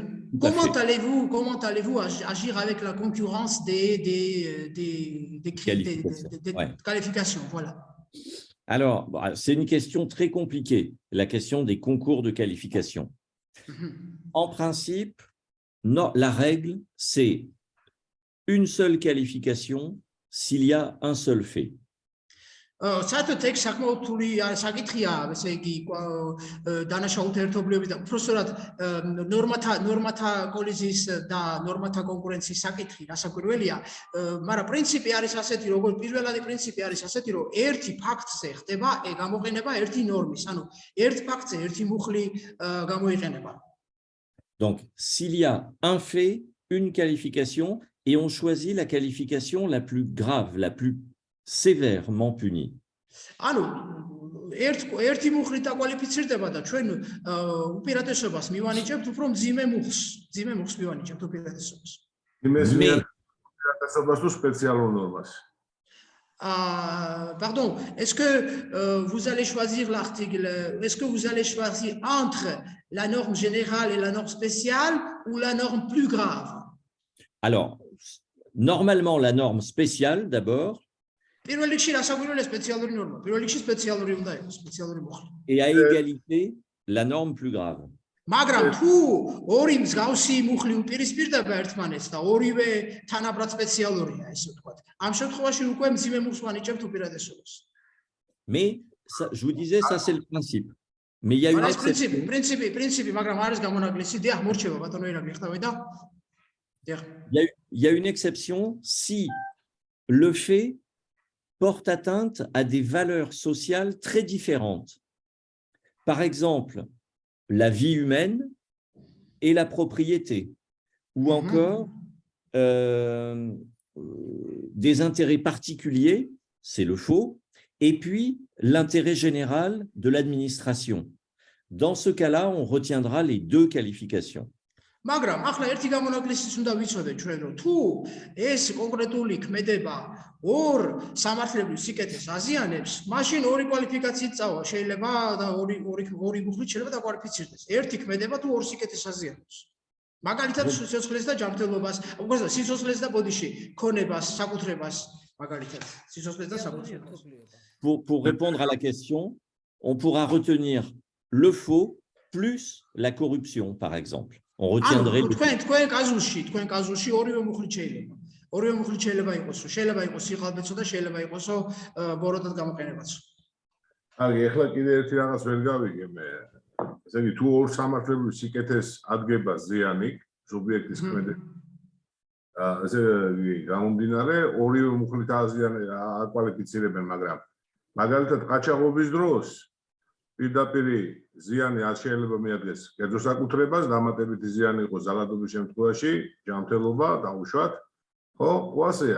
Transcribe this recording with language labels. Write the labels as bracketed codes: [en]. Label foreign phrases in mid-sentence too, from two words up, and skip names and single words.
[fr] Comment allez-vous agir avec la concurrence des qualifications, voilà. Alors, c'est une question très compliquée, la question des concours de qualification. En principe, non, la règle, c'est une seule qualification s'il y a un seul fait. [ka] საერთოდ ეგ საკმაოდ რთული საკითხია, ესე იგი დანაშაულთა ერთობლიობის და უბრალოდ ნორმათა კოლიზიის და ნორმათა კონკურენციის საკითხი რასაკვირველია, მაგრამ პრინციპი არის ასეთი, როგორც პირველადი პრინციპი არის ასეთი, რომ ერთი ფაქტზე ხდება გამოყენება ერთი ნორმის, ანუ ერთ ფაქტზე ერთი მუხლი გამოიყენება. [fr] Donc, s'il y a un fait, une qualification, et on choisit la qualification la plus grave, la plus sévèrement punie. [ka] ანუ ერთი მუხლით აკვალიფიცირდება და ჩვენ უპირატესობას მივანიჭებთ უფრო მძიმე მუხლს მივანიჭებთ უპირატესობას. იმეს უპირატესობას თუ სპეციალურ ნორმას. [fr] Pardon, est-ce que vous allez choisir entre la norme générale et la norme spéciale ou la norme plus grave? Alors, normalement, la norme spéciale d'abord. Et à égalité, la norme plus grave. [ka] მაგრამ თუ ორი მსგავსი მუხლი უპირისპირდება ერთმანეთს და ორივე თანაბრად სპეციალურია, ესე ვთქვათ, ამ შემთხვევაში უკვე მძიმე მუხლს ვანიჭებთ უპირატესობას. [fr] Mais ça, je vous disais, ça c'est le principe. Mais il y a une exception. Principe, [ka] მაგრამ არის გამონაკლისი. დიახ, მორჩება ბატონო ირაკლი, ხტავე და დიახ. [fr] Il y a une exception si le fait porte atteinte à des valeurs sociales très différentes. Par exemple, la vie humaine et la propriété, ou encore des intérêts particuliers, c'est le faux, et puis l'intérêt général de l'administration. Dans ce cas-là, on retiendra les deux qualifications. [ka] მაგრამ ახლა ერთი გამონაკლისიც უნდა ვიცოდეთ ჩვენ რომ თუ ეს კონკრეტული ქმედება ორ სამართლებრივ სიკეთეს აზიანებს, მაშინ ორი კვალიფიკაციით წავა, შეიძლება და ორი მუხლით შეიძლება დაკვალიფიცირდეს. ერთი ქმედება თუ ორ სიკეთეს აზიანებს. მაგალითად სიცოცხლეს და ჯანმრთელობას, უკვე სიცოცხლეს და ბოდიში ქონებას, საკუთრებას, მაგალითად სიცოცხლეს და საკუთრებას. [fr] Pour répondre à la question, on pourra retenir le faux plus la corruption, par exemple. On retiendrait le [ka] თქვენ კაზუსში ორივე მუხლით შეიძლება. ორივე მუხლით შეიძლება იყოს, შეიძლება იყოს სიხალბეცო და შეიძლება იყოს ბოროტად გამოყენებაც. აი, ეხლა კიდე ერთი რაღაც ვერ გავიგე მე. ესე იგი, თუ ორ სამართლებრივ სიკეთეს ადგება ზიანი სუბიექტის ქმედება, ესე იგი, გამომდინარე, ორივე მუხლით აკვალიფიცირებენ, მაგრამ მაგალითად ყაჩაღობის დროს პირდაპირ ზიანი არ შეიძლება მიადგეს კერძო საკუთრებას, დამატებითი ზიანი იყოს ზალადობის შემთხვევაში, ჯანმრთელობა, დაუშვათ, ხო, ასეა.